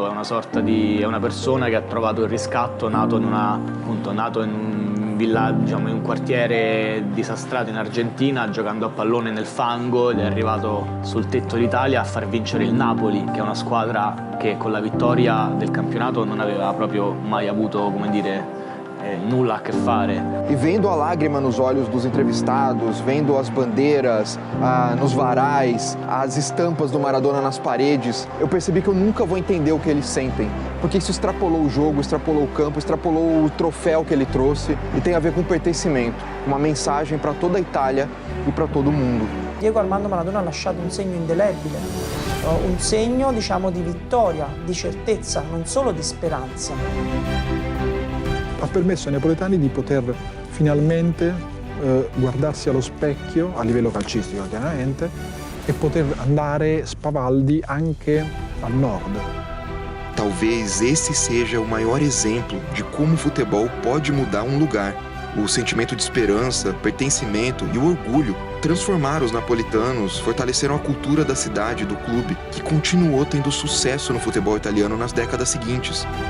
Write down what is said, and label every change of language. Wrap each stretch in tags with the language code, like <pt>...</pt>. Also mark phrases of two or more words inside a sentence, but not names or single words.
<it>È una persona che ha trovato il riscatto, nato in un villaggio, diciamo, in un quartiere disastrato in Argentina, giocando a pallone nel fango, ed è arrivato sul tetto d'Italia a far vincere il Napoli, che è una squadra che con la vittoria del campionato non aveva proprio mai avuto, come dire, nulla a che fare.</it> <pt>E vendo a lágrima nos olhos dos entrevistados, vendo as bandeiras nos varais, as estampas do Maradona nas paredes, eu percebi que eu nunca vou entender o que eles sentem, porque isso extrapolou o jogo, extrapolou o campo, extrapolou o troféu que ele trouxe e tem a ver com pertencimento, uma mensagem para toda a Itália e para todo o mundo.</pt> <it>Diego Armando Maradona ha lasciato un segno indelebile, un segno, diciamo, di vittoria, di certezza, non solo di speranza. Ha permesso ai napoletani di poter finalmente guardarsi allo specchio, a livello calcistico chiaramente, e poter andare spavaldi anche al nord.</it> <pt>Talvez esse seja o maior exemplo de como o futebol pode mudar um lugar, O sentimento de esperança, pertencimento e o orgulho transformaram os napolitanos, fortaleceram a cultura da cidade e do clube, que continuou tendo sucesso no futebol italiano nas décadas seguintes.</pt>